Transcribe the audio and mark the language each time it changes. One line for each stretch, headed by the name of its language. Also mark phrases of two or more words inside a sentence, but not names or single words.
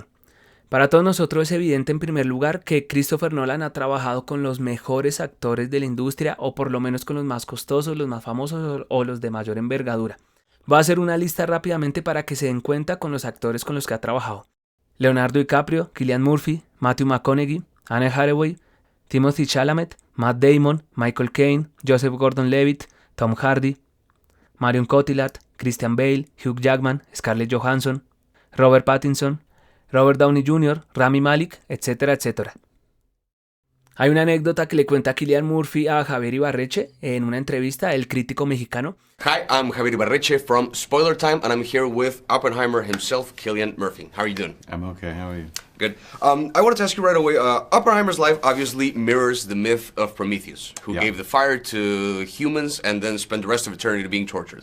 Spanish: Para todos nosotros es evidente en primer lugar que Christopher Nolan ha trabajado con los mejores actores de la industria, o por lo menos con los más costosos, los más famosos o los de mayor envergadura. Voy a hacer una lista rápidamente para que se den cuenta con los actores con los que ha trabajado. Leonardo DiCaprio, Cillian Murphy, Matthew McConaughey, Anne Hathaway, Timothée Chalamet, Matt Damon, Michael Caine, Joseph Gordon-Levitt, Tom Hardy, Marion Cotillard, Christian Bale, Hugh Jackman, Scarlett Johansson, Robert Pattinson, Robert Downey Jr., Rami Malek, etcétera, etcétera. Hay una anécdota que le cuenta Cillian Murphy a Javier Ibarreche en una entrevista, el crítico mexicano.
English: Hi, I'm Javier Ibarreche from Spoiler Time, and I'm here with Oppenheimer himself, Cillian Murphy. How are you doing? I'm okay, how are you? Good. I wanted to ask you right away, Oppenheimer's life obviously mirrors the myth of Prometheus, who gave the fire to humans and then spent the rest of eternity being tortured.